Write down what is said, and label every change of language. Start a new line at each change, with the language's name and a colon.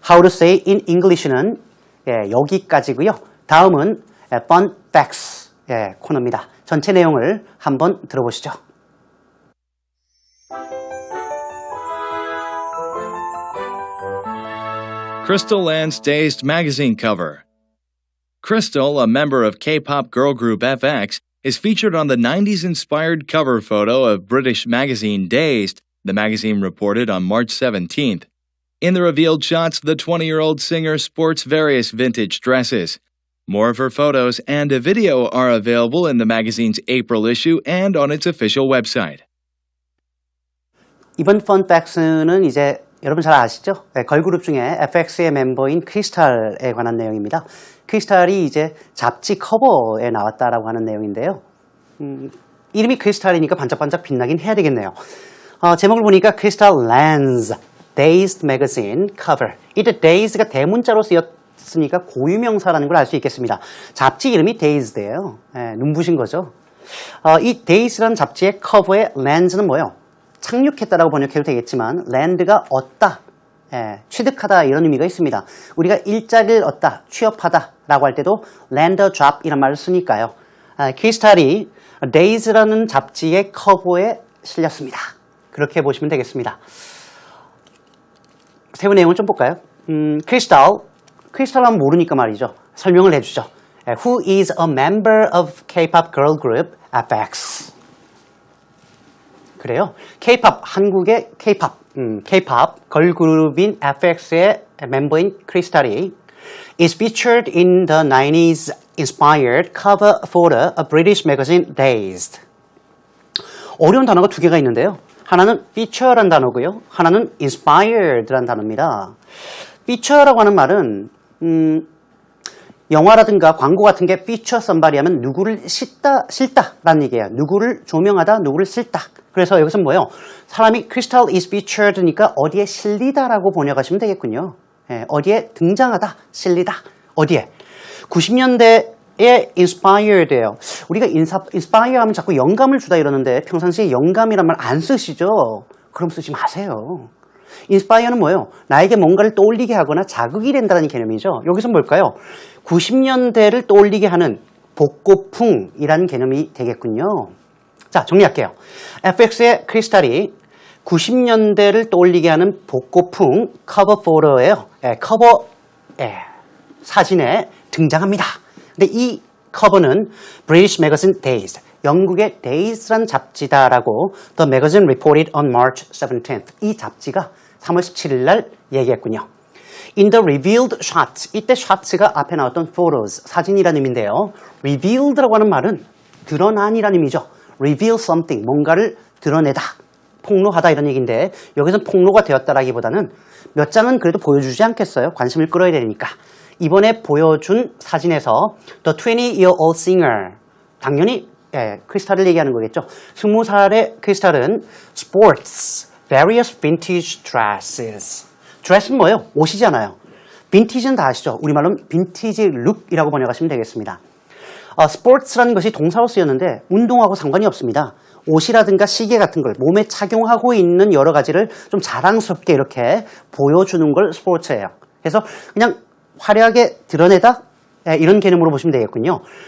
Korean: How to say in English는 여기까지고요. 다음은 Fun Facts 코너입니다. 전체 내용을 한번 들어보시죠.
English: Crystal Land's Dazed magazine cover. Crystal, a member of K-pop girl group FX, is featured on the 90s-inspired cover photo of British magazine Dazed, the magazine reported on March 17th. In the revealed shots, the 20-year-old singer sports various vintage dresses. More of her photos and a video are available in the magazine's April issue and on its official website.
Korean: 이번 Fun Facts는 이제 여러분 잘 아시죠? 걸그룹 중에 FX의 멤버인 크리스탈에 관한 내용입니다. 크리스탈이 이제 잡지 커버에 나왔다라고 하는 내용인데요. 이름이 크리스탈이니까 반짝반짝 빛나긴 해야 되겠네요. 제목을 보니까 크리스탈 렌즈 Dazed Magazine Cover. 이때 Dazed가 대문자로 쓰였으니까 고유명사라는 걸 알 수 있겠습니다. 잡지 이름이 Dazed예요. 눈부신 거죠. 이 Dazed라는 잡지의 커버의 렌즈는 뭐예요? 착륙했다라고 번역해도 되겠지만 랜드가 얻다, 취득하다 이런 의미가 있습니다. 우리가 일자리를 얻다, 취업하다라고 할 때도 land a job 이란 말을 쓰니까요. 크리스탈이 Dazed라는 잡지의 커버에 실렸습니다. 그렇게 보시면 되겠습니다. 세부 내용을 좀 볼까요? 크리스탈 하면 모르니까 말이죠. 설명을 해주죠.
English: Who is a member of K-pop girl group FX?
Korean: 그래요. K-pop, 한국의 K-pop, K-pop 걸그룹인 FX의 멤버인 크리스탈이
English: is featured in the 90s inspired cover photo of British magazine Dazed.
Korean: 어려운 단어가 두 개가 있는데요. 하나는 feature란 단어고요. 하나는 inspired란 단어입니다. feature라고 하는 말은 영화라든가 광고 같은 게 feature somebody 하면 누구를 실다라는 얘기예요. 누구를 조명하다, 누구를 실다. 그래서 여기서 뭐예요? 사람이 crystal is featured니까 어디에 실리다라고 번역하시면 되겠군요. 어디에 등장하다, 실리다. 어디에? 90년대에 inspired예요. 우리가 inspire 하면 자꾸 영감을 주다 이러는데 평상시에 영감이란 말 안 쓰시죠? 그럼 쓰지 마세요. inspire는 뭐예요? 나에게 뭔가를 떠올리게 하거나 자극이 된다는 개념이죠. 여기서 뭘까요? 90년대를 떠올리게 하는 복고풍이라는 개념이 되겠군요. 자, 정리할게요. FX의 크리스탈이 90년대를 떠올리게 하는 복고풍 커버 포토예요. 커버 사진에 등장합니다. 근데 이 커버는 British Magazine Dazed, 영국의 Dazed라는 잡지다라고
English: The Magazine reported on March 17th.
Korean: 이 잡지가 3월 17일 날 얘기했군요.
English: In the revealed shots,
Korean: 이때 shots가 앞에 나왔던 photos, 사진이라는 의미인데요. revealed라고 하는 말은 드러난이라는 의미죠. reveal something, 뭔가를 드러내다, 폭로하다 이런 얘기인데 여기서는 폭로가 되었다라기보다는 몇 장은 그래도 보여주지 않겠어요? 관심을 끌어야 되니까. 이번에 보여준 사진에서
English: The 20-year-old singer,
Korean: 당연히 크리스탈을 얘기하는 거겠죠. 20살의 크리스탈은
English: sports various vintage dresses.
Korean: 드레스는 뭐예요? 옷이잖아요. 빈티지는 다 아시죠? 우리말로는 빈티지 룩이라고 번역하시면 되겠습니다. 스포츠라는 것이 동사로 쓰였는데 운동하고 상관이 없습니다. 옷이라든가 시계 같은 걸 몸에 착용하고 있는 여러 가지를 좀 자랑스럽게 이렇게 보여주는 걸 스포츠예요. 그래서 그냥 화려하게 드러내다 이런 개념으로 보시면 되겠군요.